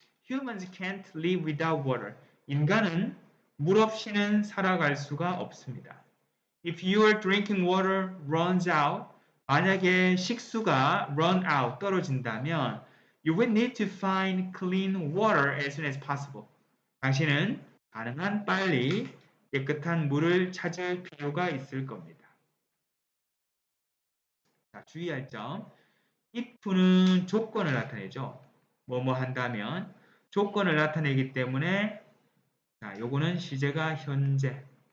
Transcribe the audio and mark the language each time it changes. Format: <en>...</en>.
<en>Humans can't live without water.</en> <ko>인간은 물 없이는 살아갈 수가 없습니다. If your drinking water runs out, 만약에 식수가 run out, 떨어진다면 you will need to find clean water as soon as possible. 당신은 가능한 빨리 깨끗한 물을 찾을 필요가 있을 겁니다. 자, 주의할 점. if는 조건을 나타내죠. 뭐뭐 한다면 조건을 나타내기 때문에 자, 요거는 시제가 현재.</ko>